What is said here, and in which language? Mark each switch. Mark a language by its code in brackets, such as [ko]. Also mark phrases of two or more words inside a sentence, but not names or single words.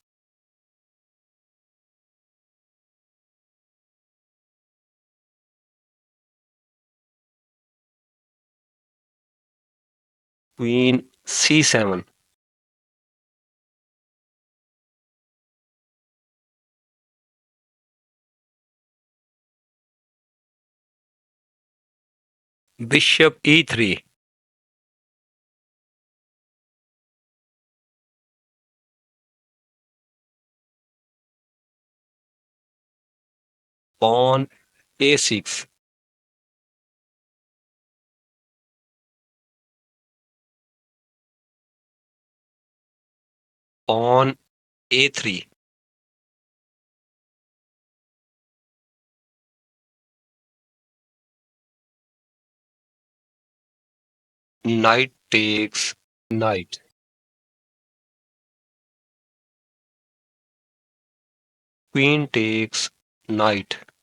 [en] Queen c7. Bishop e3. Pawn a6. Pawn a3. Knight takes knight. Queen takes knight.